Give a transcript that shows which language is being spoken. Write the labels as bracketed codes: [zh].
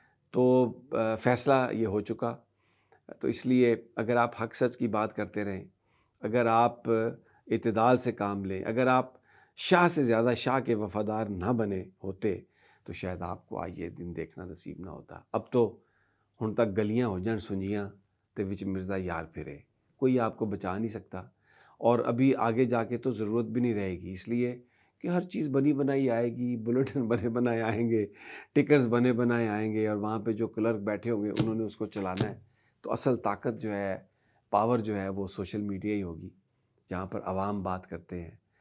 [ur] تو فیصلہ یہ ہو چکا. تو اس لیے اگر آپ حق سچ کی بات کرتے رہیں، اگر آپ اعتدال سے کام لیں، اگر آپ شاہ سے زیادہ شاہ کے وفادار نہ بنے ہوتے تو شاید آپ کو آج یہ دن دیکھنا نصیب نہ ہوتا. [pa] اب تو ہن تک گلیاں ہو جان سنجیاں تے وچ مرزا یار پھرے، [ur] کوئی آپ کو بچا نہیں سکتا. اور ابھی آگے جا کے تو ضرورت بھی نہیں رہے گی، اس لیے کہ ہر چیز بنی بنائی آئے گی. بلیٹن بنے بنائے آئیں گے، ٹکرز بنے بنائے آئیں گے، اور وہاں پہ جو کلرک بیٹھے ہوں گے انہوں نے اس کو چلانا ہے. تو اصل طاقت جو ہے، پاور جو ہے، وہ سوشل میڈیا ہی ہوگی، جہاں پر عوام بات کرتے ہیں.